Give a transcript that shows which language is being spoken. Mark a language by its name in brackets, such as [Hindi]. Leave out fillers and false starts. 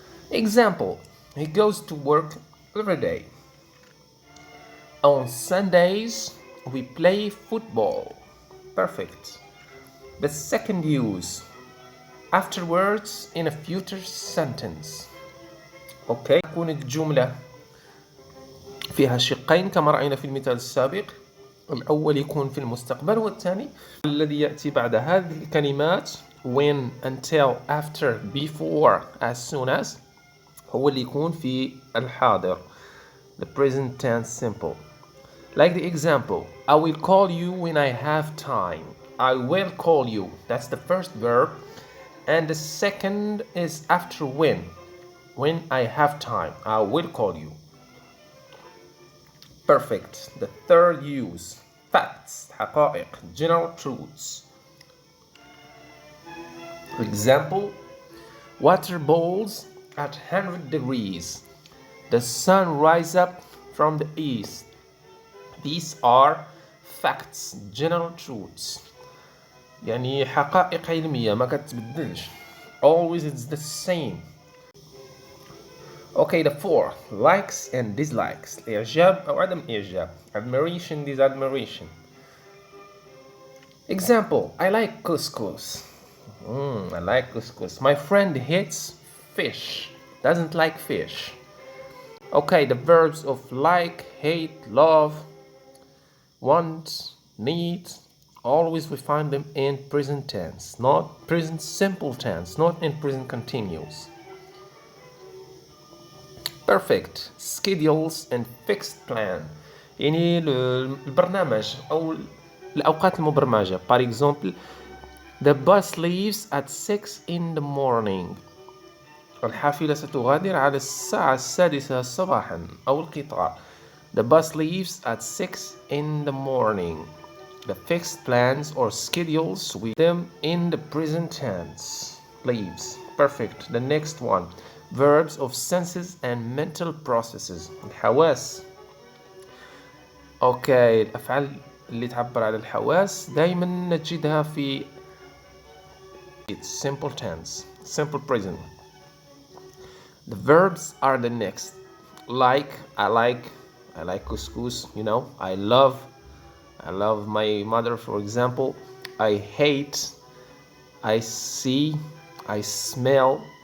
[English] Example. He goes to work every day. On Sundays, we play football. Perfect. The second use. Afterwards in a future sentence. Okay. [Arabic] تكون الجملة فيها شقين كما رأينا في المثال السابق. الأول يكون في المستقبل والثاني الذي يأتي بعد هذه الكلمات [English] when, until, after, before, as soon as [Arabic] هو اللي يكون في الحاضر. [English] The present tense simple. Like the example, I will call you when I have time. I will call you. That's the first verb. And the second is after when. When I have time. I will call you. Perfect. The third use. Facts. حقائق. General truths. Example. Water boils at 100 degrees. The sun rises up from the east. These are facts, general truths. [Arabic] يعني حقائق علمية ما كتبدلش. [English] Always it's the same. Okay, the fourth. Likes and dislikes. [Arabic] إعجاب أو عدم إعجاب. [English] Admiration, disadmiration. Example. I like couscous. I like couscous. My friend hates fish. Doesn't like fish. Okay, the verbs of like, hate, love, want, need, always we find them in present tense, not present simple tense, not in present continuous. Perfect. Schedules and fixed plan. [Arabic] يعني البرنامج أو الأوقات المبرمجة. [English] For example, the bus leaves at 6 in the morning. [Arabic] الحافلة ستغادر على الساعة 6 صباحا أو القطار. [English] The bus leaves at 6 in the morning. The fixed plans or schedules with them in the present tense. Leaves. Perfect. The next one. Verbs of senses and mental processes. [Arabic] الحواس. Okay. الأفعال اللي تعبر عن الحواس دايما نجدها في [English] it's simple tense. Simple present. The verbs are the next. Like, I like couscous, you know. I love my mother, for example. I hate, I see, I smell.